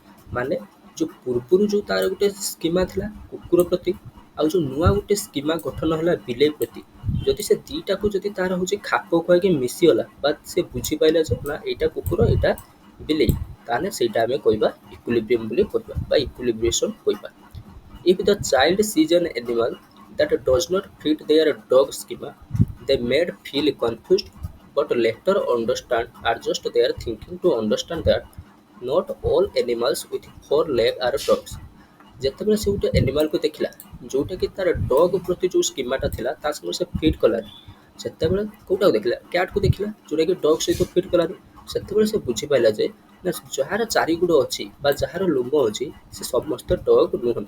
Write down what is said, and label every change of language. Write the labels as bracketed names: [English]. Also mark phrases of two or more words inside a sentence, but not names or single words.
[Odia] ମାନେ ଯେଉଁ ପୂର୍ବରୁ ଯେଉଁ ତାର ଗୋଟେ ସ୍କିମା ଥିଲା କୁକୁର ପ୍ରତି ଆଉ ଯେଉଁ ନୂଆ ଗୋଟେ ସ୍କିମା ଗଠନ ହେଲା ବିଲେଇ ପ୍ରତି, ଯଦି ସେ ଦୁଇଟାକୁ ଯଦି ତାର ହେଉଛି ଖାପ ଖୁଆଇକି ମିଶିଗଲା ବା ସେ ବୁଝିପାରିଲା ଯେ ନା ଏଇଟା କୁକୁର ଏଇଟା ବିଲେଇ, ତାହେଲେ ସେଇଟା ଆମେ କହିବା ଇକ୍ୱିଲିବ୍ରିୟମ୍ ବୋଲି କହିବା ବା ଇକ୍ୱିଲିବ୍ରେସନ୍ କହିବା। [English] If the child sees an animal that does not fit their dog schema, they may feel confused but later adjust their thinking to understand that not all animals with four legs are dogs. [Odia] ଯେତେବେଳେ ସେ ଗୋଟେ ଆନିମାଲକୁ ଦେଖିଲା ଯେଉଁଟାକି ତାର ଡଗ୍ ପ୍ରତି ଯେଉଁ ସ୍କିମାଟା ଥିଲା ତା ସହିତ ସେ ଫିଟ୍ କଲାନି, ସେତେବେଳେ କେଉଁଟାକୁ ଦେଖିଲା କ୍ୟାଟ୍କୁ ଦେଖିଲା ଯେଉଁଟାକି ଡଗ୍ ସହିତ ଫିଟ୍ କଲାନି, ସେତେବେଳେ ସେ ବୁଝିପାରିଲା ଯେ ନା ଯାହାର ଚାରିଗୋଡ଼ ଅଛି ବା ଯାହାର ଲୋମ ଅଛି ସେ ସମସ୍ତ ଡଗ୍ ନୁହନ୍ତି।